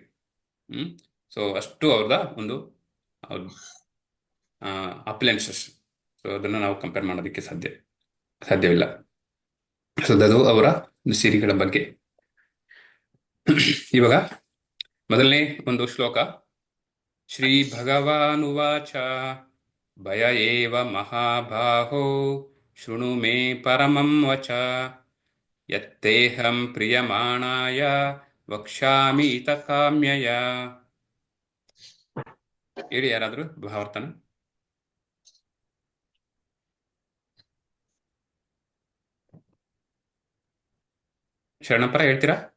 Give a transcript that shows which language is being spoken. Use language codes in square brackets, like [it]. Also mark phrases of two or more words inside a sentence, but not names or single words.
[kn] ಸೊ ಅಷ್ಟು ಅವ್ರದ ಒಂದು ಅಪ್ಲೆನ್ಸಸ್. ಸೊ ಅದನ್ನು ನಾವು ಕಂಪೇರ್ ಮಾಡೋದಕ್ಕೆ ಸಾಧ್ಯವಿಲ್ಲ. ಸೊ ಅದು ಅವರ ಸಿರಿಗಳ ಬಗ್ಗೆ. ಇವಾಗ ಮೊದಲನೇ ಒಂದು ಶ್ಲೋಕ. [sa] ಶ್ರೀ ಭಗವಾನುವಾಚ ಭಯ ಏವ ಮಹಾಬಾಹೋ ಶೃಣು ಮೇ ಪರಮಂ ವಚ ಯತ್ತೇಹಂ ಪ್ರಿಯಮಾಣಾಯ ವಕ್ಷ್ಯಾಮಿ ಇತ ಕಾಮ್ಯಯ. [kn] ಹೇಳಿ ಯಾರಾದ್ರೂ ಭಾವಾರ್ಥನ. ಶರಣಪ್ಪರ ಹೇಳ್ತೀರಾ?